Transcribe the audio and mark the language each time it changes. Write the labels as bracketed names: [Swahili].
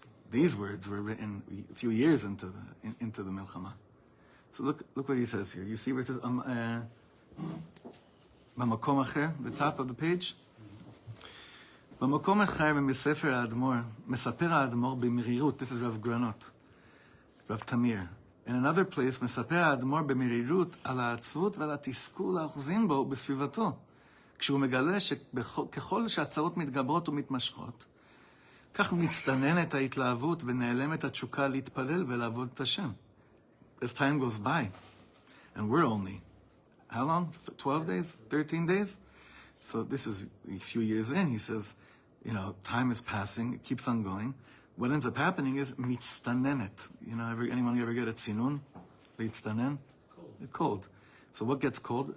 [English] These words were written a few years into the Milchama. So look what he says here. You see where it says [Hebrew] B'makom acher, [English] the top of the page? [Hebrew] B'makom acher v'misefer ha'admor, mesaper ha'admor b'mirirut. [English] This is Rav Granot, Rav Tamir. In another place, [Hebrew] מספר האדמו"ר במרירות על העצבות ועל התסכול האוחזים בו בסביבתו, כשהוא מגלה שככל שהצרות מתגברות ומתמשכות, כך מצטננת ההתלהבות ונעלמת התשוקה להתפלל ולעבוד את השם. [English] As time goes by, and we're only, how long? 12 days? 13 days? So this is a few years in. He says, time is passing, it keeps on going. What ends up happening is mitztanenet. Anyone ever get a tzinun? Mitztanen? Cold. So what gets cold?